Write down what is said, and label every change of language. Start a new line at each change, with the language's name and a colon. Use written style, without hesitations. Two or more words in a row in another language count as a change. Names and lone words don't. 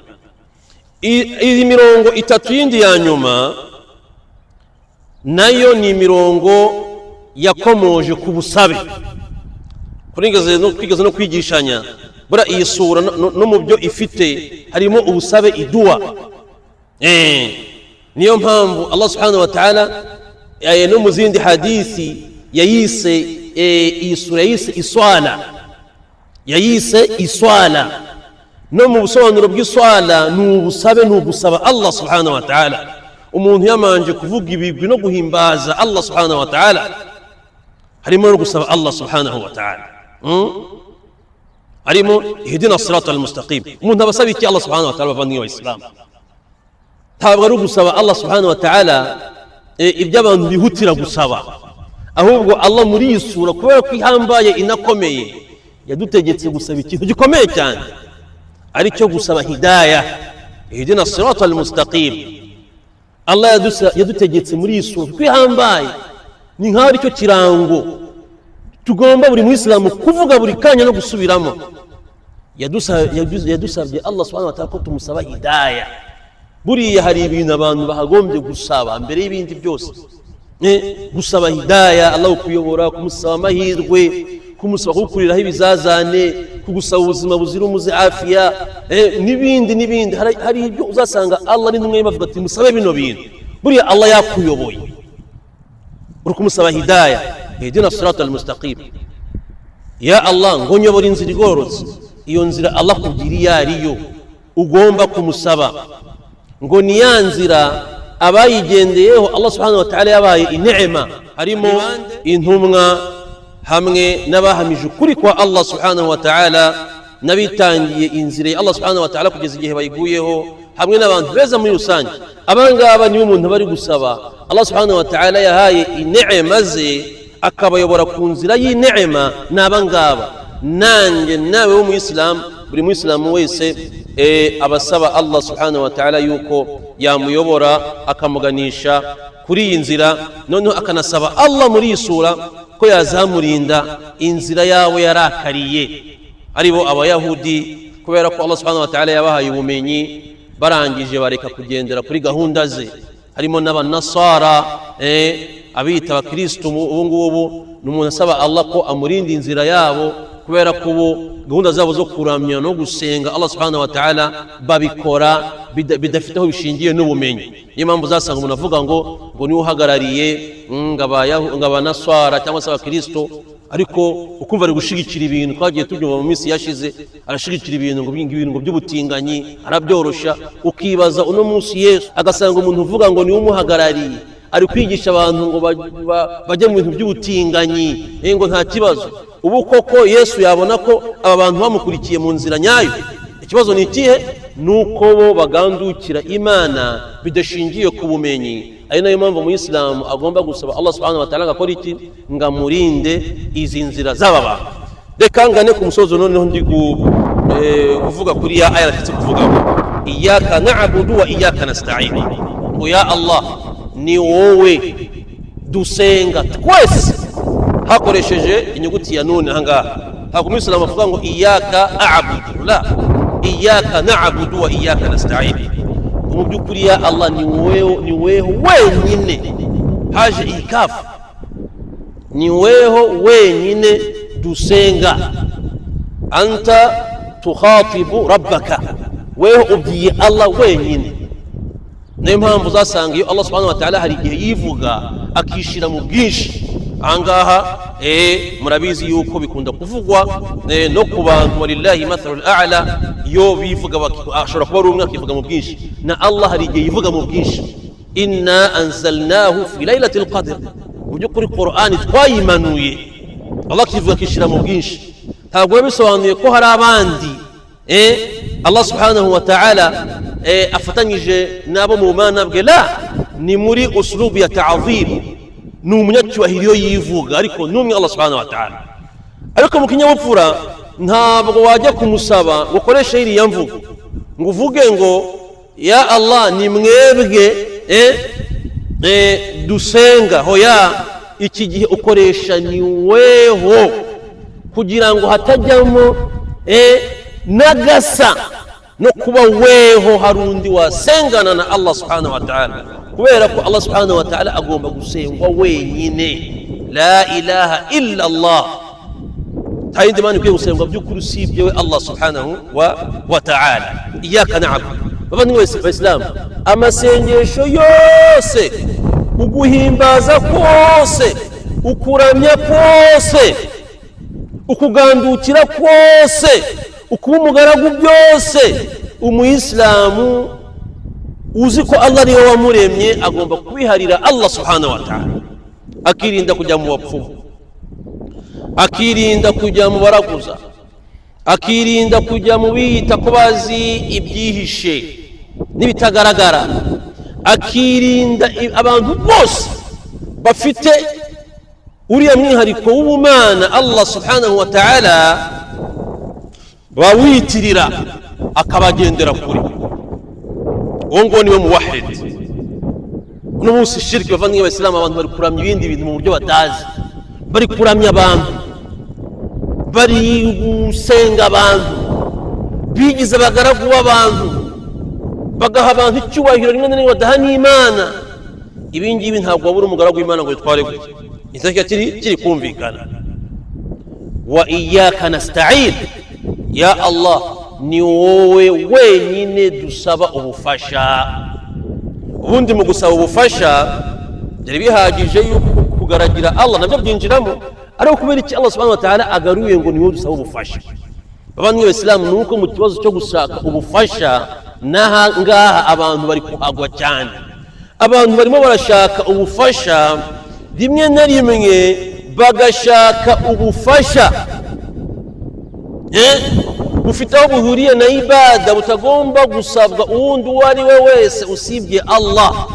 Kinyarwanda: Iyi mirongo itatu yindi ya nyuma nayo ni mirongo yakomoje ku busabe, kwigeze no kwigishanya. Bura iyi sura no mu byo ifite harimo ubusabe, idua. Niyo mpamvu
Arabic: الله سبحانه وتعالى
Kinyarwanda: no mu zindi hadithi yayise iyi sura yayise iswala. No mu busobanuro bw'iswala ni ubusabe, ni ugusaba
Arabic: الله سبحانه وتعالى.
Kinyarwanda: Umuntu yamanje kuvuga ibigwi no guhimbaza
Arabic: الله سبحانه وتعالى,
Kinyarwanda: harimo no gusaba
Arabic: الله سبحانه وتعالى. Harimo اهدنا الصراط المستقيم.
Kinyarwanda: Umuntu abasaba iki
Arabic: الله سبحانه وتعالى?
Kinyarwanda: Bavandimwe b'Islam, ntabwo ari gusaba
Arabic: الله سبحانه وتعالى
Kinyarwanda: ibyo abantu bihutira gusaba, ahubwo Allah muri iyi sura kubera ko ihambaye inakomeye yadutegetse gusaba ikintu gikomeye cyane, ari cyo gusaba hidayah,
Arabic: اهدنا الصراط المستقيم.
Kinyarwanda: Allah yadutegetse muri iyi sura ko ihambaye, ni nkaho ari cyo kirango tugomba buri Muislamu kuvuga buri kanya no gusubiramo. Yadusabye
Arabic: الله سبحانه وتعالى
Kinyarwanda: ko tumusaba hidayah. Buriya hari ibintu abantu bahagombye gusaba mbere y'ibindi byose, gusaba hidayah, Allah ukuyobora, kumusaba amahirwe, kumusaba kukuriraho ibizazane, kugusaba ubuzima buzira umuze, afiya, n'ibindi. Hari ibyo uzasanga Allah ari n'umwe bavuga ati musabe bino bintu, buriya Allah yakuyoboye uri kumusaba hidayah.
Arabic: اهدنا الصراط المستقيم. يا الله,
Kinyarwanda: ngo nyobora inzira igororotse. Iyo nzira Allah kugiriye ariyo ugomba kumusaba, ngo ni ya nzira abayigendeyeho
Arabic: الله سبحانه وتعالى
Kinyarwanda: yabaye inema, harimo intumwa hamwe n'abahamije ukuri kwa
Arabic: الله سبحانه وتعالى,
Kinyarwanda: n'abitangiye inzira ya
Arabic: الله سبحانه وتعالى
Kinyarwanda: kugeza igihe bayiguyeho, hamwe n'abantu beza muri rusange. Abangaba nibo umuntu bari gusaba
Arabic: الله سبحانه وتعالى
Kinyarwanda: yahaye inema ze akabayobora ku nzira y'inema. N'abangaba nanjye nawe w'umuyisilamu, buri muyisilamu wese abasaba
Arabic: الله سبحانه وتعالى
Kinyarwanda: yuko yamuyobora akamuganisha kuri iyi nzira, noneho akanasaba Allah muri iyi sura ko yazamurinda inzira yawe yarakariye, aribo abayahudi, kubera ko
Arabic: الله سبحانه وتعالى
Kinyarwanda: yabahaye ubumenyi barangije bareka kugendera kuri gahunda ze. Harimo n'abanasara abita abakristo. Ubu ngubu n'umuntu asaba Allah ko amurinda inzira yabo, kubera ko gahunda zabo zo kuramya no gusenga
Arabic: الله سبحانه وتعالى
Kinyarwanda: babikora bidafite aho bishingiye n'ubumenyi. Niyo mpamvu uzasanga umuntu avuga ngo niwe uhagarariye ng'abanasara cyangwa se abakristo, ariko ukumva ari gushigikira ibintu twagiye tubyumva mu minsi yashize, arashigikira ibintu ngo by'ubutinganyi, arabyorosha. Ukibaza uno munsi Yesu agasanga umuntu uvuga ngo niwe umuhagarariye ari kwigisha abantu ngo bajye mu bintu by'ubutinganyi, ngo nta kibazo. Ubu koko Yesu yabona ko aba bantu bamukurikiye mu nzira nyayo? Ikibazo ni ikihe? Nuko bo bagandukira Imana bidashingiye ku bumenyi. Ari nayo mpamvu Umuyisilamu agomba gusaba
Arabic: الله سبحانه وتعالى
Kinyarwanda: agakora iki? Ngamurinde izi nzira z'aba bantu. Reka ngane ku musozo noneho ndi kuvuga kuri ya aya natse kuvuga ngo
Arabic: إياك نعبد وإياك نستعين.
Kinyarwanda: Ngo
Arabic: يا الله,
Kinyarwanda: ni wowe dusenga twese, hakoresheje inyuguti ya none ahangaha. ntabwo umuyisilamu avuga ngo
Arabic: إياك أعبد,
Kinyarwanda: la,
Arabic: إياك نعبد وإياك نستعين.
Kinyarwanda: Mu by'ukuri
Arabic: يا الله
Kinyarwanda: ni weho wenyine, haje ikafu, ni weho wenyine dusenga.
Arabic: أنت تخاطب ربك,
Kinyarwanda: weho ubwiye Allah wenyine. Niyo mpamvu uzasanga iyo
Arabic: الله سبحانه وتعالى
Kinyarwanda: hari igihe yivuga akishira mu bwinshi. Ahangaha murabizi yuko bikunda kuvugwa no ku bantu,
Arabic: ولله المثل الأعلى,
Kinyarwanda: yo bivuga ashobora kuba ari umwe akivuga mu bwinshi, na Allah hari igihe yivuga mu bwinshi.
Arabic: إنا أنزلناه في ليلة القدر,
Kinyarwanda: mu by'ukuri Qur'ani twayimanuye, Allah akivuga akishira mu bwinshi. Ntabwo bisobanuye ko hari abandi
Arabic: الله سبحانه وتعالى
Kinyarwanda: afatanyije nabo mu mana bwe, la, ni muri uslubu ya ta'zim, ni umunyacyubahiro yivuga, ariko n'umwe
Arabic: الله سبحانه وتعالى.
Kinyarwanda: Ariko mu kinyabupfura ntabwo wajya kumusaba gukoresha iriya mvugo ngo uvuge ngo
Arabic: يا الله
Kinyarwanda: ni mwebwe dusenga, hoya, iki gihe ukoresha ni weho, kugira ngo hatajyamo nagasa no kuba weho hari undi wasengana na
Arabic: الله سبحانه وتعالى,
Kinyarwanda: kubera ko
Arabic: الله سبحانه وتعالى
Kinyarwanda: agomba gusengwa wenyine.
Arabic: لا إله إلا الله,
Kinyarwanda: nta yindi mana ikwiye gusengwa by'ukuri usibye we
Arabic: الله سبحانه وتعالى. إياك نعبد.
Kinyarwanda: Bavandimwe b'Isilamu, amasengesho yose, uguhimbaza kose, ukuramya kose, ukugandukira kose, ukuba umugaragu byose, umuyisilamu uzi ko Allah niwe wamuremye agomba kubiharira
Arabic: الله سبحانه وتعالى,
Kinyarwanda: akirinda kujya mu bapfumu, akirinda kujya mu baraguza, akirinda kujya mu biyita ko bazi ibyihishe n'ibitagaragara, akirinda abantu bose bafite uriya mwihariko w'ubumana
Arabic: الله سبحانه وتعالى
Kinyarwanda: bawitirira, akabagendera kure. Uwo ngo niwe muwahid. Uno munsi shirki, bavandimwe b'Isilamu, abantu bari kuramya ibindi bintu mu buryo batazi, bari kuramya abantu, bari gusenga abantu, bigize abagaragu b'abantu, bagaha abantu icyubahiro rimwe na rimwe badaha n'Imana. Ibi ngibi ntabwo wabura umugaragu w'Imana ngo yitware gutya. Iteka kiri kumvikana.
Arabic: وإياك نستعين, يا الله
Kinyarwanda: ni wowe wenyine dusaba ubufasha. Ubundi mu gusaba ubufasha byari bihagije yuko kugaragira Allah nabyo byinjiramo, ariko kubera iki
Arabic: الله سبحانه وتعالى
Kinyarwanda: agaruye ngo ni wowe dusaba ubufasha. Bavandimwe b'Isilamu, nuko mu kibazo cyo gushaka ubufasha n'ahangaha abantu bari kuhagwa cyane. Abantu barimo barashaka ubufasha, rimwe na rimwe bagashaka ubufasha bufite aho buhuriye na ibada, butagomba gusabwa uwundi uwo ari we wese usibye Allah.